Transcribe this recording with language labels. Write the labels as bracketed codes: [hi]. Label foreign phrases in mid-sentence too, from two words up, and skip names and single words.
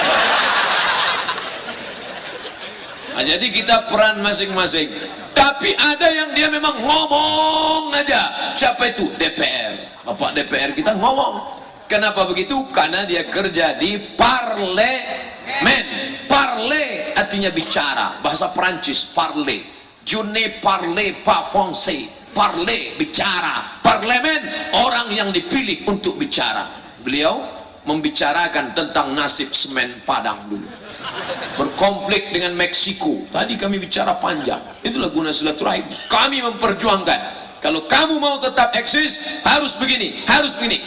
[id] Nah, jadi kita peran masing-masing. Tapi ada yang dia memang ngomong aja. Siapa itu? DPR. Bapak DPR kita ngomong. Kenapa begitu? Karena dia kerja di parlemen. Parler artinya bicara. Bahasa Perancis, parler. [fr] Je ne parle pas français. [id] Parler, bicara. Parlemen, orang yang dipilih untuk bicara. Beliau membicarakan tentang nasib semen Padang dulu. Berkonflik dengan Meksiko. Tadi kami bicara panjang. Itulah guna silaturahim. Kami memperjuangkan. Kalau kamu mau tetap eksis, harus begini, harus begini.